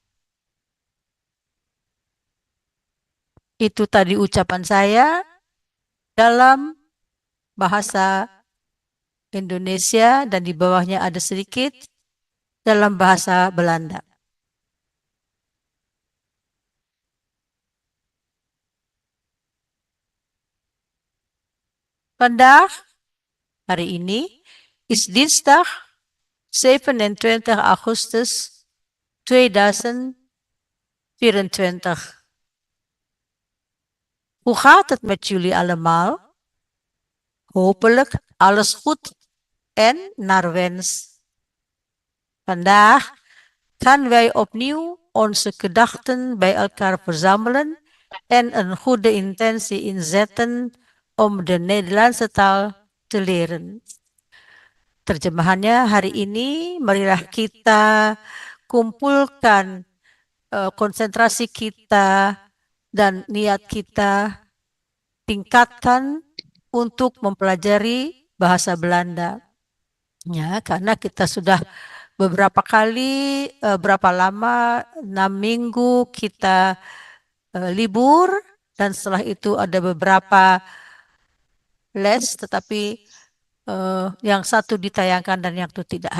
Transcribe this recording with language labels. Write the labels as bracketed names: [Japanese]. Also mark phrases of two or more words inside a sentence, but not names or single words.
[Indonesian] Itu tadi ucapan saya dalam bahasa Indonesia dan di bawahnya ada sedikit dalam bahasa Belanda. Vandaag, hari ini, [Dutch] is dinsdag 27 Augustus 2024. Hoe gaat het met jullie allemaal? Hopelijk alles goed en naar wens. Vandaag gaan wij opnieuw onze gedachten bij elkaar verzamelen en een goede intentie inzetten om de Nederlandse taal te leren. [Indonesian] terjemahannya hari ini marilah kita kumpulkan konsentrasi kita dan niat kita, tingkatkan untuk mempelajari bahasa Belanda. Ya, karena kita sudah beberapa kali, berapa lama, 6 minggu kita libur, dan setelah itu ada beberapa les, tetapi yang satu ditayangkan dan yang itu tidak.